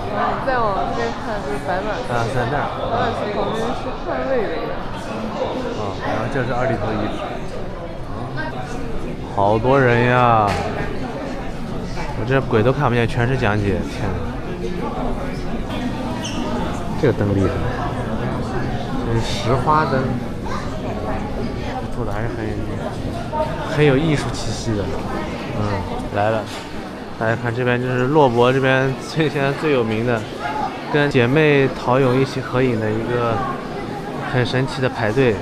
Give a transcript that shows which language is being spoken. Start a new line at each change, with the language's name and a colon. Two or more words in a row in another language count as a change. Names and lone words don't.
Chinese: 然後你再往這邊看就是白馬寺。啊，在那兒。白馬寺旁邊是漢魏的一個。啊，然後這是二里頭遺址。好多人呀！我這鬼都看不見，全是講解，天哪！這個燈厲害，這是石花燈，做的還是很有藝術氣息的。來了，大家看這邊就是洛博這邊現在最有名的，跟姐妹陶俑一起合影的一個很神奇的排隊。